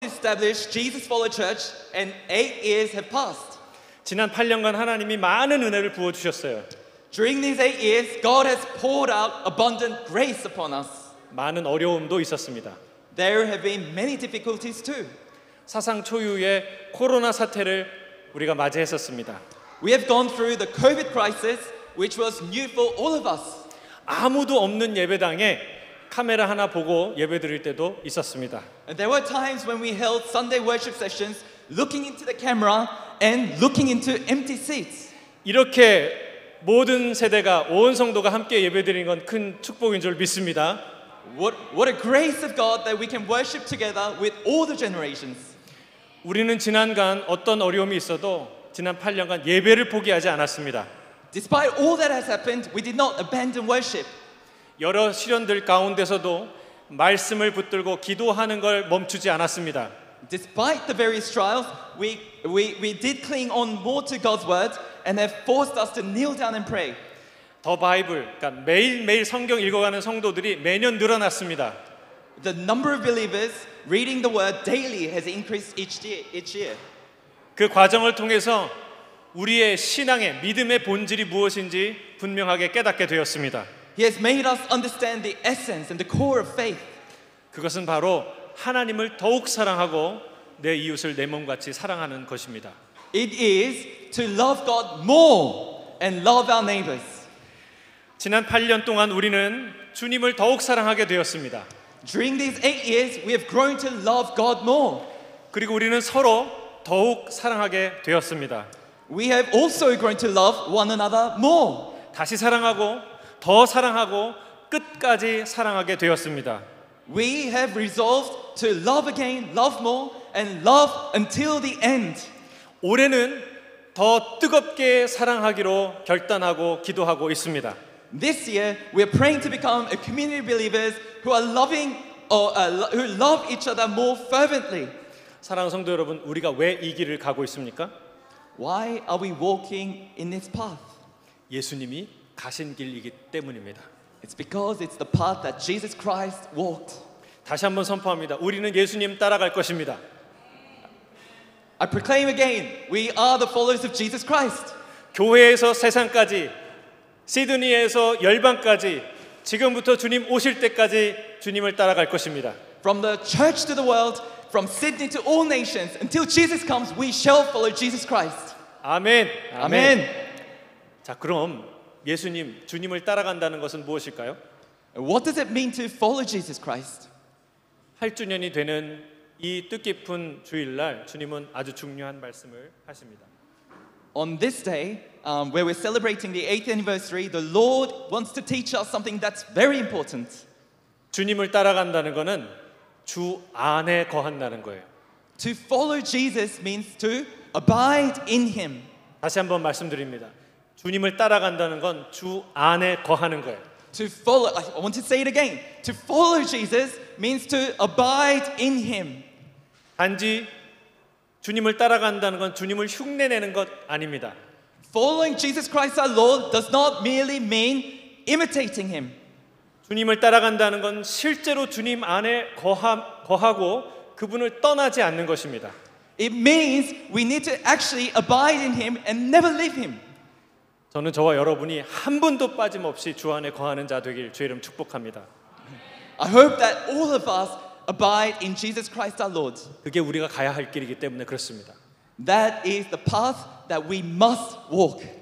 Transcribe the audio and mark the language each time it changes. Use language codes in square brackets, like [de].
[en] establish Jesus Follow Church and 8 years have passed. [ko] 지난 8년간 하나님이 많은 은혜를 부어 주셨어요. [en] During these 8 years, God has poured out abundant grace upon us. [ko] 많은 어려움도 있었습니다. [en] There have been many difficulties too. [ko] 사상 초유의 코로나 사태를 우리가 맞이했었습니다. [en] We have gone through the COVID crisis, which was new for all of us. [ko] 아무도 없는 예배당에 카메라 하나 보고 예배드릴 때도 있었습니다. [en] And there were times when we held Sunday worship sessions looking into the camera and looking into empty seats. [ko] 이렇게 모든 세대가 온 성도가 함께 예배드리는 건 큰 축복인 줄 믿습니다. [en] What a grace of God that we can worship together with all the generations. [ko] 우리는 지난간 어떤 어려움이 있어도 지난 8년간 예배를 포기하지 않았습니다. [en] Despite all that has happened, we did not abandon worship. [ko] 여러 시련들 가운데서도 말씀을 붙들고 기도하는 걸 멈추지 않았습니다. [en] Despite the various trials, we did cling on more to God's word and have forced us to kneel down and pray. 더 바이블, [ko] 그러니까 매일매일 성경 읽어가는 성도들이 매년 늘어났습니다. [en] The number of believers reading the word daily has increased each year. [ko] 그 과정을 통해서 우리의 신앙의 믿음의 본질이 무엇인지 분명하게 깨닫게 되었습니다. [en] He has made us understand the essence and the core of faith. [ko] 그것은 바로 하나님을 더욱 사랑하고 내 이웃을 내 몸같이 사랑하는 것입니다. [en] It is to love God more and love our neighbors. [ko] 지난 8년 동안 우리는 주님을 더욱 사랑하게 되었습니다. [en] During these 8 years, we have grown to love God more. [ko] 그리고 우리는 서로 더욱 사랑하게 되었습니다. [en] We have also grown to love one another more. [ko] 다시 사랑하고 더 사랑하고 끝까지 사랑하게 되었습니다. [en] We have resolved to love again, love more, and love until the end. [ko] 올해는 더 뜨겁게 사랑하기로 결단하고 기도하고 있습니다. [en] This year, we are praying to become a community of believers who are loving or who love each other more fervently. [ko] 사랑하는 성도 여러분, 우리가 왜 이 길을 가고 있습니까? [en] Why are we walking in this path? [ko] 예수님이 가신 길이기 때문입니다. [en] It's because it's the path that Jesus Christ walked. [ko] 다시 한번 선포합니다. 우리는 예수님 따라갈 것입니다. [en] I proclaim again, we are the followers of Jesus Christ. [ko] 교회에서 세상까지, 시드니에서 열방까지, 지금부터 주님 오실 때까지 주님을 따라갈 것입니다. [en] From the church to the world, from Sydney to all nations, until Jesus comes, we shall follow Jesus Christ. [ko] 아멘. [en] Amen. [ko] 자, 그럼 예수님, 주님을 따라간다는 것은 무엇일까요? [en] What does it mean to follow Jesus Christ? [ko] 8주년이 되는 이 뜻깊은 주일날 주님은 아주 중요한 말씀을 하십니다. [en] On this day, where we're celebrating the 8th anniversary, the Lord wants to teach us something that's very important. [ko] 주님을 따라간다는 것은 주 안에 거한다는 거예요. [en] To follow Jesus means to abide in Him. [ko] 다시 한번 말씀드립니다. 주님을 따라간다는 건 주 안에 거하는 거예요. [en] To follow, I want to say it again. To follow Jesus means to abide in Him. [ko] 단지 주님을 따라간다는 건 주님을 흉내내는 것 아닙니다. [en] Following Jesus Christ our Lord does not merely mean imitating Him. [ko] 주님을 따라간다는 건 실제로 주님 안에 거하고 그분을 떠나지 않는 것입니다. [en] It means we need to actually abide in Him and never leave Him. [ko] 저는 저와 여러분이 한 분도 빠짐없이 주 안에 거하는 자 되길 주의 이름 축복합니다. [en] I hope that all of us abide in Jesus Christ our Lord. [ko] 그게 우리가 가야 할 길이기 때문에 그렇습니다. [en] That is the path that we must walk.